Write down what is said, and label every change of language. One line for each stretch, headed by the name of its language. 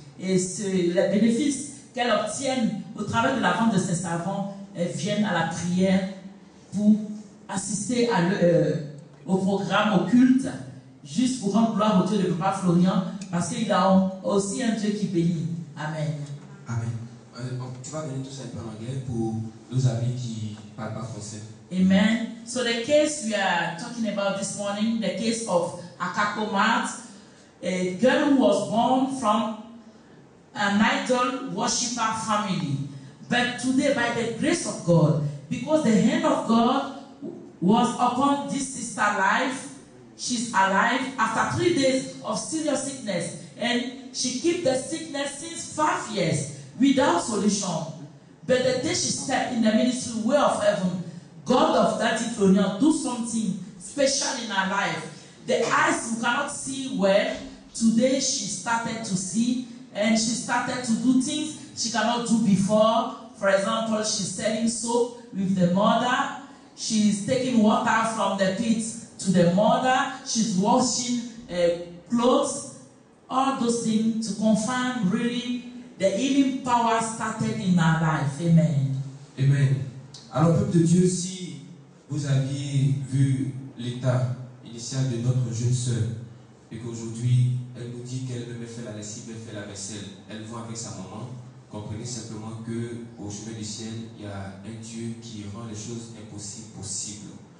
French: Et les bénéfices qu'elles obtiennent au travers de la vente de ces savons, elles viennent à la prière pour assister au programme, au culte, juste pour rendre gloire au Dieu de Papa Florian, parce qu'il a aussi un Dieu qui bénit. Amen. Amen. Tu vas venir tout ça un peu en anglais pour nos amis qui ne parlent pas français. Amen.
English: So the case we are talking about this morning, the case of Akakomat, a girl who was born from an idol worshipper family. But today, by the grace of God, because the hand of God was upon this sister's life, she's alive after 3 days of serious sickness. And she kept the sickness since 5 years without solution. But the day she stepped in the ministry way of heaven, God of Daddy Florian do something special in her life. The eyes you cannot see well, today she started to see, and she started to do things she cannot do before. For example, she's selling soap with the mother. She's taking water from the pit to the mother. She's washing clothes. All those things to confirm really the healing power started in her life. Amen. Amen.
French: Alors, peuple de Dieu, si vous aviez vu l'état initial de notre jeune sœur et qu'aujourd'hui, elle nous dit qu'elle même fait la lessive, elle fait la vaisselle, elle va avec sa maman, comprenez simplement qu'au chemin du ciel, il y a un Dieu qui rend les choses impossibles possibles.